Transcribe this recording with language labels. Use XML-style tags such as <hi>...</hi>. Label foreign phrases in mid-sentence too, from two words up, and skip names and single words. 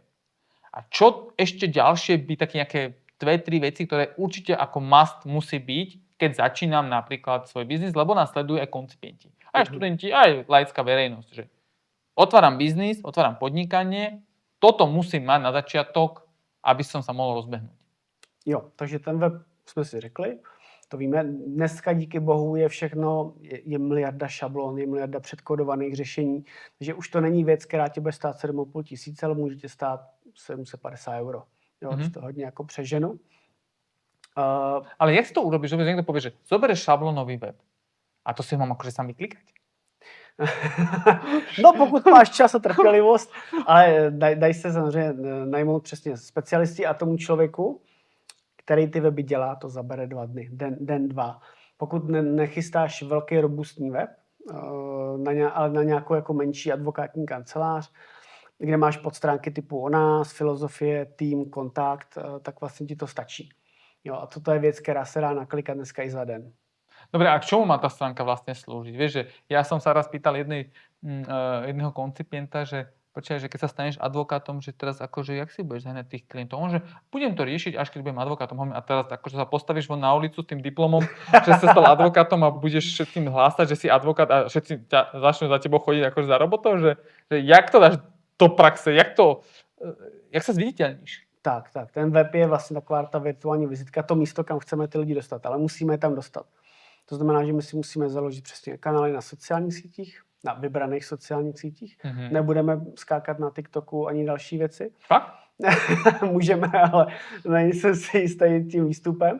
<sk>A čo ešte ďalšie by také nejaké 2-3 veci, ktoré určite ako must musí byť, keď začínam napríklad svoj biznis, lebo nás sledujú aj koncipienti, aj študenti, aj laická verejnosť. Že otváram biznis, otváram podnikanie, toto musím mať na začiatok, aby som sa mohol rozbehnúť.</sk> <cs>Jo, takže ten web jsme si řekli, to víme. Dneska díky bohu je všechno, je miliarda šablon, je miliarda předkodovaných řešení, takže už to není věc, která tě bude stát 7,5 tisíce, ale může tě stát 750 euro. Jo, když to hodně jako přeženu.</cs> <sk>Ale jak si to urobíš, že niekto povie, že zoberieš šablónový web a to si mám akože sám vyklikať?</sk> <cs>No pokud máš čas a trpělivost, ale daj se samozřejmě najmout přesně specialisti a tomu člověku, který ty weby dělá, to zabere 2 dny, den, 2. Pokud nechystáš velký robustní web, ale na nějakou jako menší advokátní kancelář, kde máš podstránky typu o nás, filozofie, tým, kontakt, tak vlastně ti to stačí. Jo, a toto je věc, která se dá naklikat dneska i za den.</cs> <sk>Dobre, a k čomu má tá stránka vlastne slúžiť? Vieš, že ja som sa raz pýtal jedného koncipienta, že počkaj, že keď sa staneš advokátom, že teraz akože, jak si budeš zahrňať tých klientov? On, že budem to riešiť, až keď budem advokátom. A teraz akože sa postavíš von na ulicu s tým diplomom, že sa stal advokátom a budeš všetkým hlásať, že si advokát a všetci začnú za tebou chodiť akože za robotov, že jak to dáš do praxe, jak sa zviditeľníš?</sk> <cs>Tak, ten web je vlastně taková ta virtuální vizitka, to místo, kam chceme ty lidi dostat, ale musíme je tam dostat. To znamená, že my si musíme založit přesně kanály na sociálních sítích, na vybraných sociálních sítích. Nebudeme skákat na TikToku ani další věci. Fakt? Můžeme, ale nejsem si jistý tím výstupem.</cs>